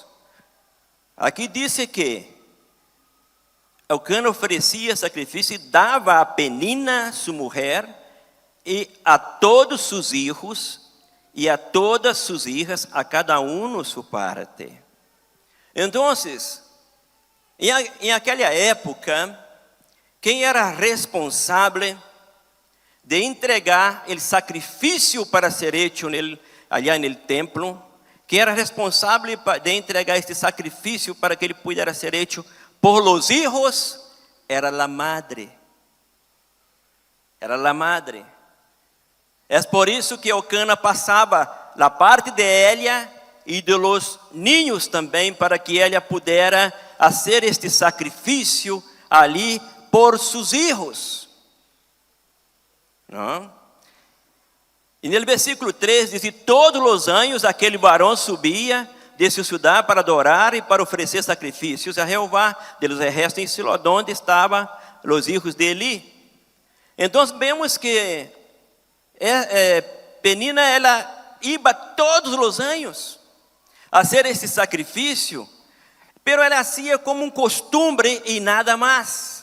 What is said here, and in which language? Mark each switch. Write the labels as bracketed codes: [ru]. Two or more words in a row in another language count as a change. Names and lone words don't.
[pt] Aqui diz que Elcana oferecia sacrifício e dava a Penina, sua mulher, e a todos seus filhos e a todas suas filhas, a cada sua parte. Então, em aquela época, quem era responsável de entregar o sacrifício para ser [es] hecho allá [pt] no templo, quem era responsável de entregar este sacrifício para que ele pudesse ser [es] hecho por los hijos, [pt] era a madre. Era a madre. É por isso que Elcana passava a parte de ela e [es] de los niños [pt] também, para que ela pudesse fazer este sacrifício ali por seus hijos. Não? E no versículo 3 diz: todos os anos aquele varão subia de sua cidade para adorar e para oferecer sacrifícios a Jeová [es] de los ejércitos [pt] em Silo, onde estavam os filhos de Eli. Então vemos que Penina ela iba todos os anos [es] a hacer [pt] este sacrifício, pero ela hacía como um costume e nada mais.